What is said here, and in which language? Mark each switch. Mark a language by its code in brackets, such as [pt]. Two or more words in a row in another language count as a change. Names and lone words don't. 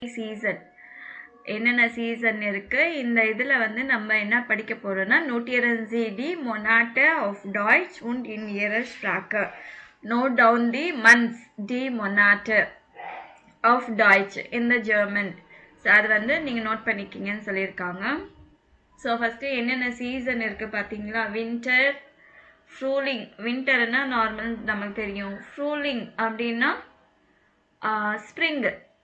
[ta] சீசன் என்னென்ன சீசன் இருக்கு இந்த இதுல வந்து நம்ம என்ன படிக்க போறோம்னா [de] notieren Sie die Monate auf Deutsch und in ihrer Sprache. [en] Note down the months, [de] die Monate auf Deutsch [en] in the German. [ta] ஸோ அது வந்து நீங்கள் நோட் பண்ணிக்கிங்கன்னு சொல்லியிருக்காங்க. ஸோ ஃபஸ்ட்டு என்னென்ன சீசன் இருக்குது பார்த்தீங்களா? [de] Winter, Frühling. [ta] வின்டர்னா நார்மல் நமக்கு தெரியும். ஃப்ரூலிங் அப்படின்னா ஸ்ப்ரிங்கு.